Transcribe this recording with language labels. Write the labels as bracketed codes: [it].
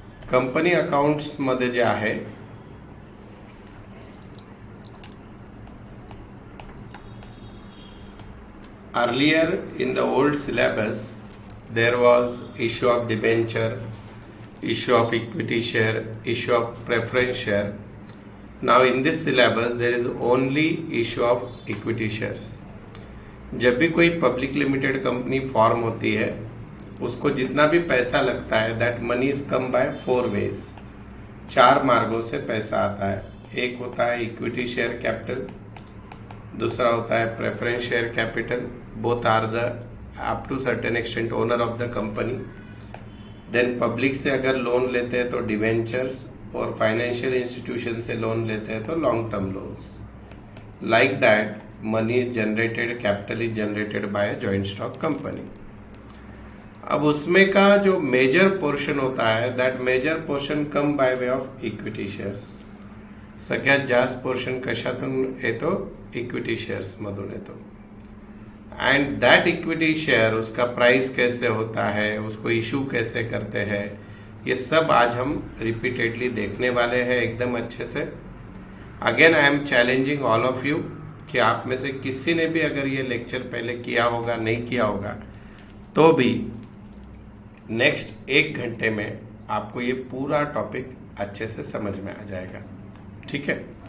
[mr] Company accounts मध्ये जे आहे, [en] earlier in the old syllabus there was issue of debenture, issue of equity share, issue of preference share. Now in this syllabus there is only issue of equity shares. [hi] जब भी कोई public limited company form होती है, उसको जितना भी पैसा लगता है, [en] That money is come by 4 ways. [hi] 4 मार्गों से पैसा आता है. एक होता है इक्विटी शेयर कैपिटल, दूसरा होता है preference share capital. [en] Both are the up to certain extent owner of the company. [hi] Then public से अगर लोन लेते हैं तो डिवेंचर्स, और फाइनेंशियल इंस्टीट्यूशन से लोन लेते हैं तो long term loans. [en] Like that money is generated, capital is generated by a joint stock company. [hi] अब उसमें का जो मेजर पोर्शन होता है, [en] That major portion come by way of equity shares. [mr] सगळ्यात जास्त पोर्शन कशातून येतो? इक्विटी शेयर्स मधून येतो. [en] and that equity share, [hi] उसका प्राइस कैसे होता है, उसको इशू कैसे करते हैं, ये सब आज हम रिपीटेडली देखने वाले हैं एकदम अच्छे से. [en] again I am challenging all of you [hi] कि आप में से किसी ने भी अगर ये लेक्चर पहले किया होगा, नहीं किया होगा, तो भी नेक्स्ट 1 घंटे में आपको ये पूरा टॉपिक अच्छे से समझ में आ जाएगा. ठीक है.